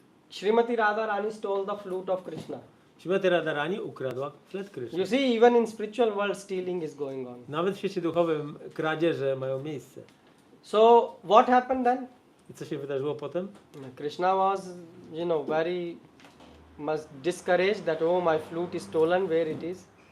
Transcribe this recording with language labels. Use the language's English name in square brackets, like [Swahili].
[English] Srimati Radharani stole the flute of Krishna. [Polish] Śrimati Radharani ukradła flet Kryszny. [English] You see, even in spiritual world, stealing is going on. [Polish] Nawet w świecie duchowym kradzieże mają miejsce. [English] So what happened then? [Polish] I co się wydarzyło potem? [English] Krishna was, very much discouraged that, oh, my flute is stolen, where it is.